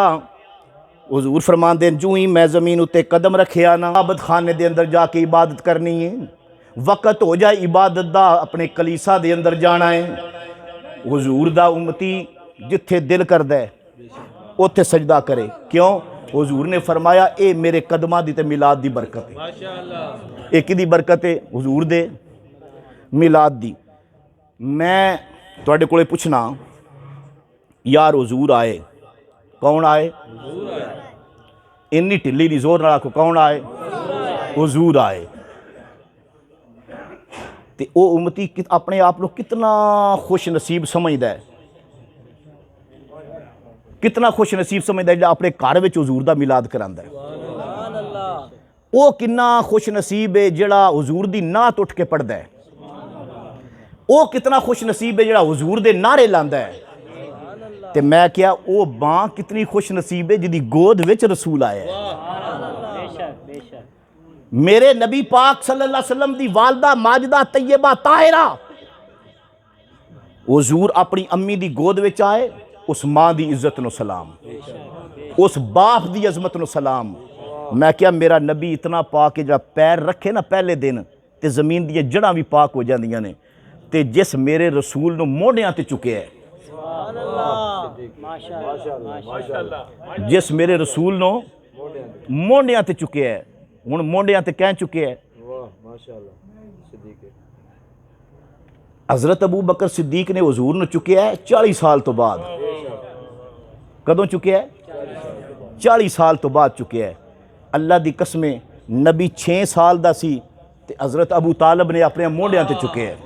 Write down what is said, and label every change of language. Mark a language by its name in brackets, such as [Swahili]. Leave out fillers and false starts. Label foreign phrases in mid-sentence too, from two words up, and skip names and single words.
[Punjabi] حضور فرماندے جو ہی میں زمین اتے قدم رکھیا نا، عبادت خانے دے اندر جا کے عبادت کرنی ہے، وقت ہو جائے عبادت دا اپنے کلیسا دے اندر جانا ہے۔ حضور دا امتی جتھے دل کردہ ہے اتھے سجدہ کرے، کیوں؟ حضور نے فرمایا اے میرے قدمہ دی تے میلاد دی برکت ہے، ایک دی برکت ہے حضور دے میلاد دی۔ میں تواڈے کولے پوچھنا یار حضور آئے، کون آئے؟ انی ٹلی دی زور نال کو کون آئے؟ حضور آئے۔ تے او امتی اپنے آپ کو کتنا خوش نصیب سمجھدا ہے، کتنا خوش نصیب سمجھدا ہے جڑا اپنے گھر وچ حضور دا میلاد کراندا ہے۔ او کتنا خوش نصیب ہے جڑا حضور دی نعت اٹھ کے پڑھدا ہے، او کتنا خوش نصیب ہے جڑا حضور دے نعرے لاندا ہے۔ تے میں کیا او ماں کتنی خوش نصیب ہے جدی گود وچ رسول آیا ہے۔ میرے نبی پاک صلی اللہ علیہ وسلم دی والدہ ماجدہ طیبہ طاہرہ، حضور اپنی امی دی گود وچ آئے، اس ماں دی عزت نو سلام، اس باپ دی عظمت نو سلام۔ میں کیا میرا نبی اتنا پاک ہے جڑا پیر رکھے نا پہلے دن تے زمین دی جڑاں بھی پاک ہو جاندیاں نے، تے جس میرے رسول نو موڑیاں تے چکے ہے، جس میرے رسول نو مونڈیاں تے چکے ہے، ہن مونڈیاں تے کہیں چکے ہے؟ حضرت ابو بکر صدیق نے حضور نو چکے ہے 40 سال تو بعد۔ کدوں چکے ہے؟ 40 سال تو بعد چکے ہے۔ اللہ دی قسمیں نبی 6 سال دا سی تے حضرت ابو طالب نے اپنے مونڈیاں تے چکے ہے۔